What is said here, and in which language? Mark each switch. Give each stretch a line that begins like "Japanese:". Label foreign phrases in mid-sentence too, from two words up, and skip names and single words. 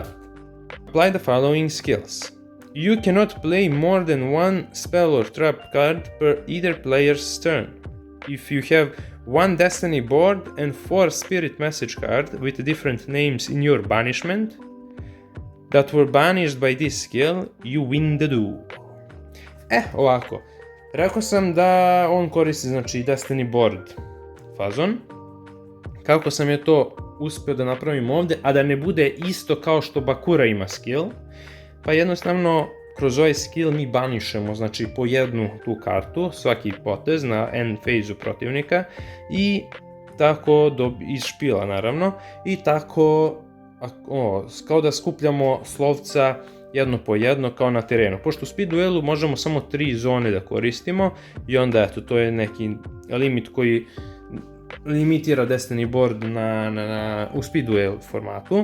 English: Apply the following skills. You cannot play more than one spell or trap card per either player's turn. If you have one Destiny board and 4 Spirit message card with different names in your banishment that were banished by this skill, you win the duel.
Serbian: Ovako. Rekao sam da on koristi, znači, Destiny board fazon. Kako sam je to uspio da napravim ovde, a da ne bude isto kao što Bakura ima skill, pa jednostavno kroz ovaj skill mi banišemo, znači, po jednu tu kartu, svaki potez na
English: end phase-
Serbian: u protivnika i tako iz špila naravno, i tako kao da skupljamo slovca jedno po jedno kao na terenu. Pošto u
English: speed duelu
Serbian: možemo samo 3 zone da koristimo i onda eto, to je neki limit koji limitira Destiny board u
English: speed duel
Serbian: formatu.